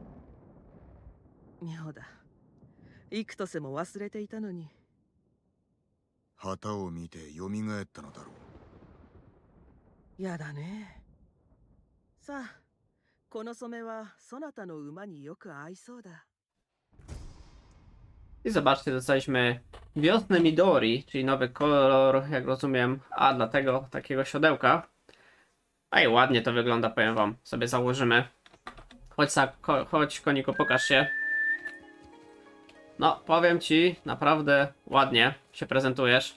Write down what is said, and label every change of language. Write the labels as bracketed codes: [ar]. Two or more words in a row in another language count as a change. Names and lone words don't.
[ja] 妙だ、幾年も忘れていたのに。旗を見て蘇ったのだろう。やだね。さあ、この染めはそなたの馬によく合いそうだ。 [pl] I zobaczcie, dostaliśmy wiosnę Midori, czyli nowy kolor, jak rozumiem, dla tego takiego siodełka. A i ładnie to wygląda, powiem wam. Sobie założymy. Chodź koniku, pokaż się. No, powiem ci, naprawdę ładnie się prezentujesz.